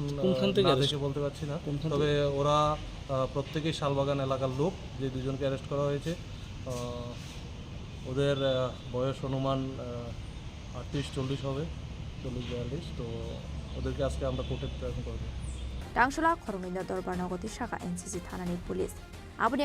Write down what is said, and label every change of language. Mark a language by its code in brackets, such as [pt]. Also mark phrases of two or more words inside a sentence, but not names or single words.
[bn] কোনখান থেকে দেখে বলতে পারছি না, তবে ওরা প্রত্যেকেই শালবাগান এলাকার লোক। যে 2 জনকে অ্যারেস্ট করা হয়েছে ওদের বয়স অনুমান 38-40 হবে, 40-42। তো ওদেরকে আজকে আমরা কোর্টে প্রেজেন্ট করব। [trp] टांगसला खरंनिनो दरबार नगति शाखा एनसिसि थानानि पुलिस आबनि